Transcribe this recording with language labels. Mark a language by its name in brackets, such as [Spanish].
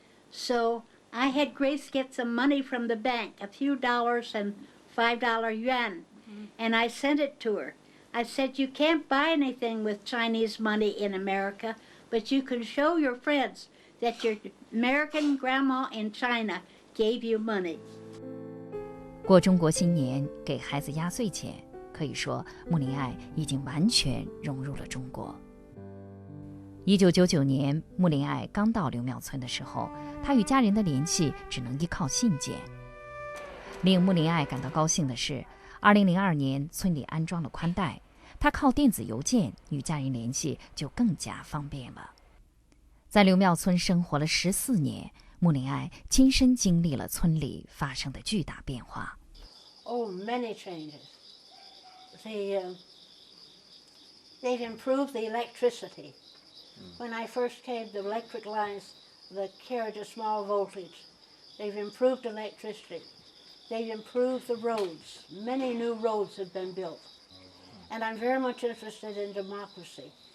[English] So I had Grace get some money from the bank, a few dollars and $5 yuan, and I sent it to her. I said, you can't buy anything with Chinese money in America, but you can show your friends that your American grandma in China gave you money. [Chinese] 过中国新年，给孩子压岁钱，可以说穆琳爱已经完全融入了中国。 1999年，穆琳爱刚到刘庙村的时候，她与家人的联系只能依靠信件。令穆琳爱感到高兴的是，2002年村里安装了宽带，她靠电子邮件与家人联系就更加方便了。在刘庙村生活了14年，穆琳爱亲身经历了村里发生的巨大变化。 [English] Oh, many changes. They've improved the electricity. When I first came, the electric lines that carried a small voltage. They've improved electricity. They've improved the roads. Many new roads have been built. And I'm very much interested in democracy.